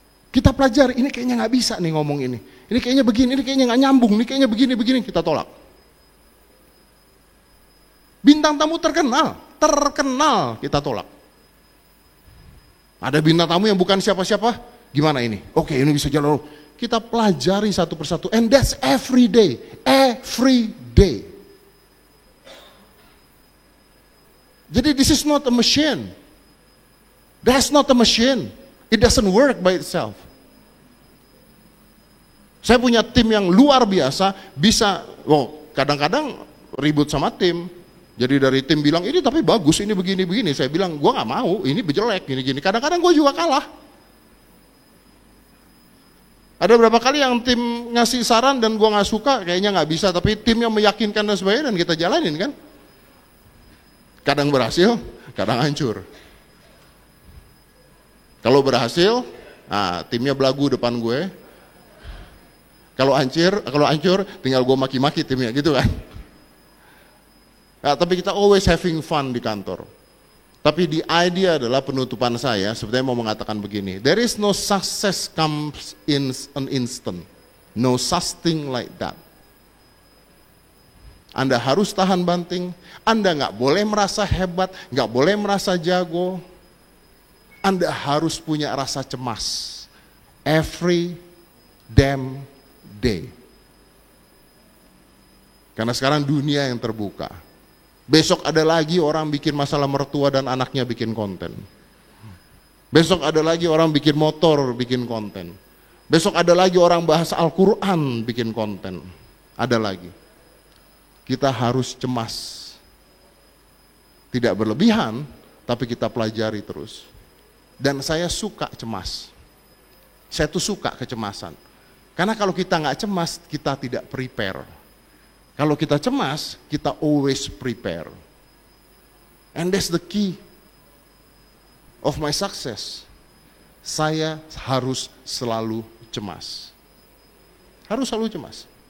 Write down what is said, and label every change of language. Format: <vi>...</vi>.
<id>Kita pelajari, ini kayaknya nggak bisa nih ngomong ini. Ini kayaknya begini, ini kayaknya nggak nyambung, ini kayaknya begini, kita tolak. Bintang tamu terkenal kita tolak. Ada bintang tamu yang bukan siapa-siapa, gimana ini? Oke, ini bisa jalan. Kita pelajari satu persatu,</id> <en>and that's every day, every day. Jadi this is not a machine. That's not a machine. It doesn't work by itself.</en> <id>Saya punya tim yang luar biasa, bisa, kadang-kadang ribut sama tim. Jadi dari tim bilang, ini tapi bagus, ini begini-begini. Saya bilang, gue gak mau, ini jelek, gini-gini. Kadang-kadang gue juga kalah. Ada berapa kali yang tim ngasih saran dan gue gak suka, kayaknya gak bisa. Tapi tim yang meyakinkan dan sebagainya, dan kita jalanin kan. Kadang berhasil, kadang hancur. Kalau berhasil, timnya belagu depan gue. Kalau hancur, tinggal gue maki-maki timnya, gitu kan. Nah, tapi kita</id> <en>always having fun</en> <id>di kantor. Tapi</id> <en>the idea</en> <id>adalah penutupan saya, sebenarnya mau mengatakan begini.</id> <en>There is no success comes in an instant. No such thing like that.</en> <id>Anda harus tahan banting. Anda nggak boleh merasa hebat, nggak boleh merasa jago. Anda harus punya rasa cemas.</id> <en>Every damn day.</en> <id>Karena sekarang dunia yang terbuka. Besok ada lagi orang bikin masalah mertua dan anaknya bikin konten. Besok ada lagi orang bikin motor bikin konten. Besok ada lagi orang bahas Al-Quran bikin konten. Ada lagi. kita harus cemas. Tidak berlebihan, tapi kita pelajari terus. Dan saya suka cemas. Saya tuh suka kecemasan. Karena kalau kita nggak cemas, kita tidak prepare. Kalau kita cemas, kita</id> <en>always prepare. And that's the key of my success.</en> <id>Saya harus selalu cemas. Harus selalu cemas.</id>